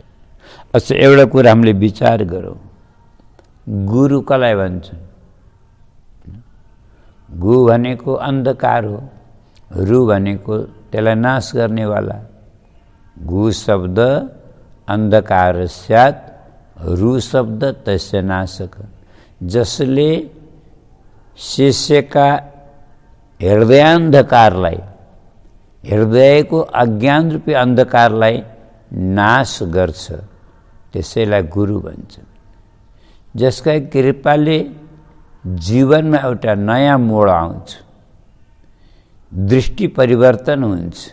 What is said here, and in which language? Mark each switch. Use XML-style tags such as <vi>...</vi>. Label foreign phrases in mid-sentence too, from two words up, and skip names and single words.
<ne>अच्छा, एउटा कुरा हामीले विचार गरौँ, गुरु कसलाई भन्छन्? गु भनेको अन्धकार हो, रु भनेको त्यसलाई नाश गर्नेवाला।</ne> <sa>गु शब्द अन्धकार स्यात्, रु शब्द तस्य नाशक।</sa> <ne>जसले शिष्यका हृदयान्धकारलाई, हृदयको अज्ञान रूपी अन्धकारलाई नाश गर्छ, त्यसैलाई गुरु भन्छन्। जसका कृपाले जीवनमा एउटा नयाँ मोड आउँछ, दृष्टि परिवर्तन हुन्छ।</ne>